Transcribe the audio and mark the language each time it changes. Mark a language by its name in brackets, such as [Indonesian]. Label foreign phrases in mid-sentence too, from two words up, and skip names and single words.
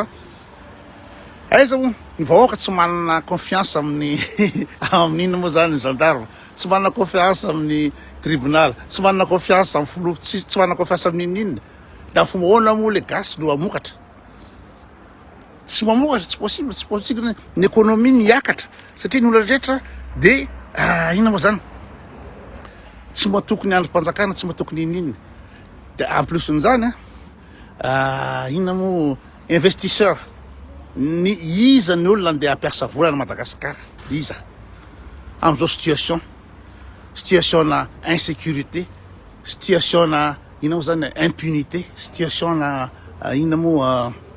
[Malagasy] Aiza mo ny vahoaka tsy manana confiance amin'ny amin'inona moa zany ny gendarme, tsy manana confiance amin'ny tribunal, tsy manana confiance amin'ny folo, tsy manana confiance amin'inona da fomba ahoana moa le gasy no amokatra. Tsy mamokatra, tsy possible ny économie ny hiakatra satria ny olona rehetra de inona moa zany tsy mahatoky ny androm-panjakana, tsy mahatoky ny inina. De [French] en plus [Malagasy] n'izany inona mo investisseur ny iza ny olona andeha hampiasa vola na Madagasikara, iza am'izao situation na insécurité, situation na inona moa zany impunité, situation na inona moa